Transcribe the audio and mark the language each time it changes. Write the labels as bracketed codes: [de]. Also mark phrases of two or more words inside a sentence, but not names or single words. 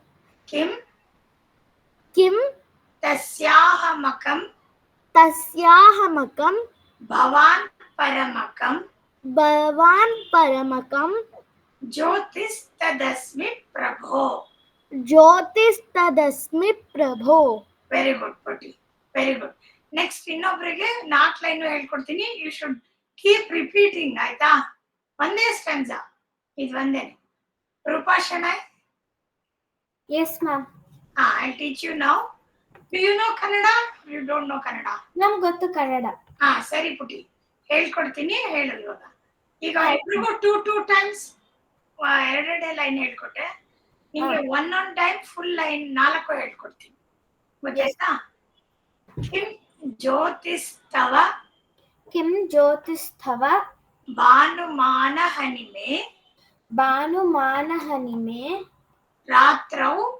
[sa] ಕಿಂ ತಸ್ಯಾಹ ಮಕಂ ಭವಾನ್ ಪರಮಕಂ ಜ್ಯೋತಿಸ್ ತದಸ್ಮಿ ಪ್ರಭೋ. [en] very good Puti, very good. [kn] ನೆಕ್ಸ್ಟ್ ಇನ್ನೊಬ್ರಿಗೆ 4 ಲೈನ್ ಹೇಳ್ಕೊಡ್ತೀನಿ. [en] you should keep repeating, [kn] ಆಯ್ತಾ? ಒಂದೇ ಸ್ಟೆನ್ಸಾ, ಇದು ಒಂದೇನೆ. ರೂಪಾ ಶೆಣೈ. [en] yes ma'am. I'll teach you now. Do you know Kannada? You don't know Kannada? [kn] ನಮ್ಗೆ ಗೊತ್ತು ಕನ್ನಡ. ಸರಿ ಪುಟಿ, ಹೇಳ್ಕೊಡ್ತೀನಿ, ಹೇಳು ಇವಾಗ. ಈಗ ಎಲ್ರಿಗೂ 2 ಟೈಮ್ಸ್ 2 ಲೈನ್ ಹೇಳ್ಕೊಟ್ಟೆ. ನಿಮ್ಗೆ 1 [en] time full line [kn] 4 ಹೇಳ್ಕೊಡ್ತೀನಿ, ಗೊತ್ತಾಯ್ತಾ? [sa] ಕಿಂ ಜ್ಯೋತಿಸ್ತವ ಭಾನುಮಾನ ಹನಿಮೆ ರಾತ್ರೌ